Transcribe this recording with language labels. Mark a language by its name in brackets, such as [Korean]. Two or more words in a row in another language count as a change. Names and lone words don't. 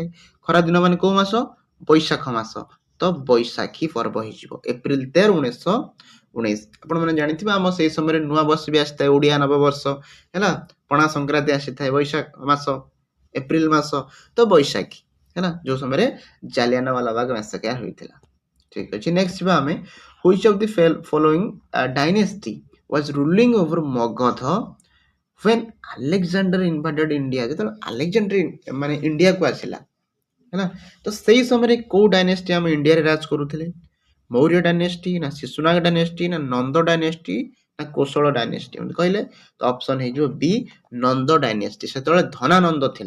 [Odia] ଖରା ଦିନ ମାନେ କୋଉ ମାସ? ବୈଶାଖ ମାସ। ତ ବୈଶାଖୀ ପର୍ବ ହେଇଯିବ ଏପ୍ରିଲ 13, 1919। ଆପଣମାନେ ଜାଣିଥିବେ ଆମ ସେଇ ସମୟରେ ନୂଆ ବର୍ଷ ବି ଆସିଥାଏ, ଓଡ଼ିଆ ନବବର୍ଷ ହେଲା, ପଣା ସଂକ୍ରାନ୍ତି ଆସିଥାଏ ବୈଶାଖ ମାସ, ଏପ୍ରିଲ ମାସ। ତ ବୈଶାଖୀ ହେଲା, ଯୋଉ ସମୟରେ ଜାଲିଆନୱାଲା ବାଗ ମାସାକର ହୋଇଥିଲା। ଠିକ ଅଛି, ନେକ୍ସଟ ଯିବା ଆମେ। [English] Which of the following dynasty was ruling over Magध when Alexander invaded India? [Odia] ଯେତେବେଳେ ଆଲେକ୍ଜାଣ୍ଡର ମାନେ ଇଣ୍ଡିଆକୁ ଆସିଲା ହେଲା, ତ ସେଇ ସମୟରେ କୋଉ ଡାଇନେଷ୍ଟି ଆମ ଇଣ୍ଡିଆରେ ରାଜ କରୁଥିଲେ? ମୌର୍ଯ୍ୟ ଡାଇନେଷ୍ଟି, ନା ଶିଶୁନାଗ ଡାଇନେଷ୍ଟି, ନା ନନ୍ଦ ଡାଇନେଷ୍ଟି, ନା କୋଶଳ ଡାଇନେଷ୍ଟି? କହିଲେ ତ ଅପସନ ହେଇଯିବ ବି ନନ୍ଦ ଡାଇନେଷ୍ଟି। ସେତେବେଳେ ଧନାନନ୍ଦ ଥିଲେ।